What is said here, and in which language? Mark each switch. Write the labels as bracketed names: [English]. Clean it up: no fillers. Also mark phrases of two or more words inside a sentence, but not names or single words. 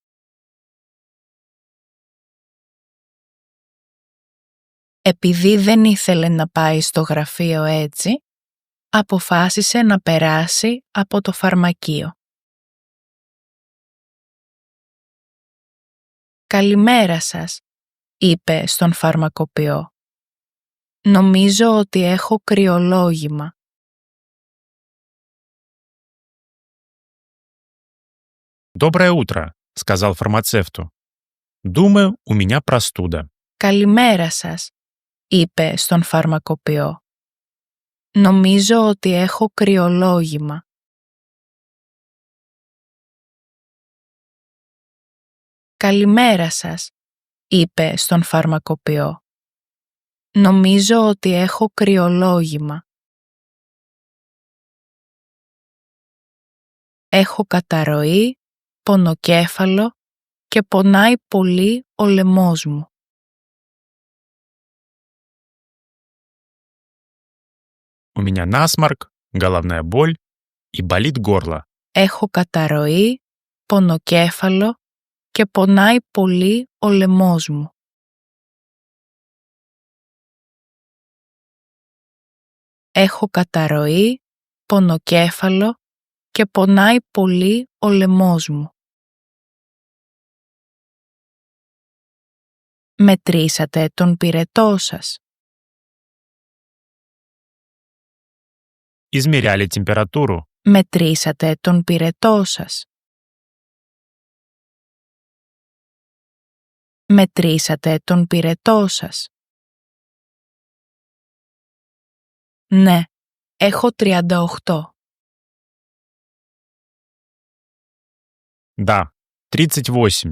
[Greek] Επειδή δεν ήθελε να πάει στο γραφείο έτσι, αποφάσισε να περάσει από το φαρμακείο. «Καλημέρα σας», είπε στον φαρμακοποιό. «Νομίζω ότι έχω κρυολόγημα». [Russian] «Доброе утро», — сказал фармацевту. «Думаю, у меня простуда». [Greek] «Καλημέρα σας», είπε στον φαρμακοποιό. «Νομίζω ότι έχω κρυολόγημα». «Καλημέρα σας», είπε στον φαρμακοποιό. «Νομίζω ότι έχω κρυολόγημα». «Έχω καταρροή, πονοκέφαλο και πονάει πολύ ο λαιμός μου». [Russian] «У меня насморк, головная боль и болит горло». [Greek] «Έχω καταρροή, πονοκέφαλο και πονάει πολύ ο λαιμός μου». «Έχω καταρροή, πονοκέφαλο και πονάει πολύ ο λαιμός μου». «Μετρήσατε τον πυρετό σας?» [Russian] Измеряли температуру. [Greek] «Μετρήσατε τον πυρετό σας?» «Μετρήσατε τον πυρετό σας?» «Ναι, έχω 38». [Russian] Да, 38.